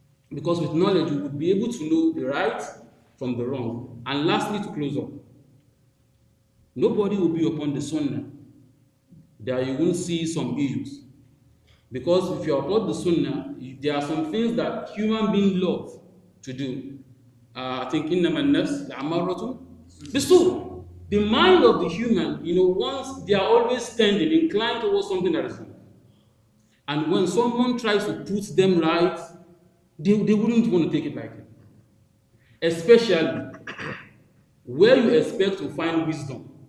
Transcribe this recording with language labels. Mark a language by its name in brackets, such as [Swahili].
[English] Because with knowledge, you would be able to know the right from the wrong. And lastly, to close up, nobody will be upon the sunnah that you won't see some issues. Because if you're upon the sunnah, there are some things that human beings love to do. I think [Arabic] إِنَّمَا النَّفْسِ لَعَمَّارَةٌ بِالسُّوءِ. [English] The mind of the human, once they are always standing, inclined towards something that is wrong. And when someone tries to put them right, they wouldn't want to take it lightly. Especially where you expect to find wisdom.